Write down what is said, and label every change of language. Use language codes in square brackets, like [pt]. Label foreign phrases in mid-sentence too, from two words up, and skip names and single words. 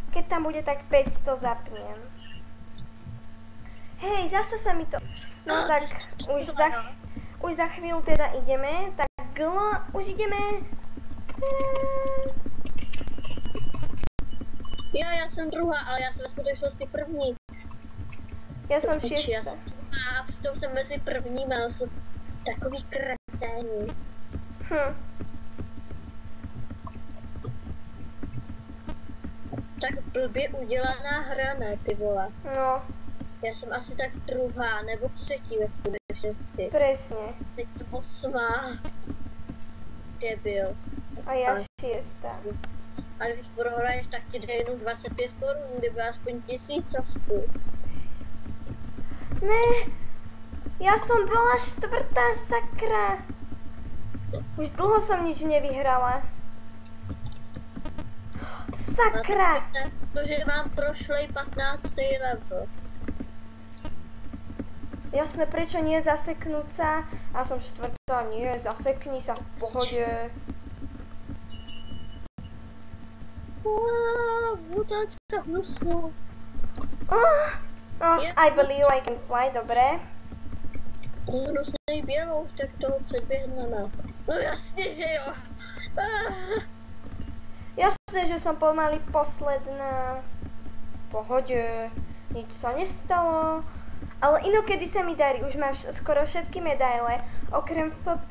[sk] tam bude tak 500, zapnem. Hej, zase sa mi to... No tak, už za chvíľu teda ideme, tak už ideme. [cs] Já jsem druhá, ale já jsem ve skutečnosti první. Já jsem šestá. A přitom jsem mezi prvníma, ale jsou takový kreténi. Tak blbě udělaná hra, ne, ty vole. No. Já jsem asi tak druhá nebo třetí ve skutečnosti. [sk] Presne. [cs] Teď jsem 8. Debil. A já 6. A když prohraješ, tak ti dej jenom 25 korun, kdyby aspoň 1000. Ne, [sk] ja som bola 4. sakra. Už dlho som nič nevyhrala. Sakra! [cs] Protože mám prošlej 15. level. [sk] Jasné, prečo nie zaseknúť sa? A som 4. Nie, zasekni sa v pohode. Vodáčka hnusná. [en] I believe I can fly, [sk] dobre. [cs] Hnusnej bělou, tak toho předběhneme. No jasně, že jo. [sk] Jasné, že som pomaly posledná. V pohode, nič sa nestalo. Ale inokedy sa mi darí, už mám skoro všetky medaile, okrem FP.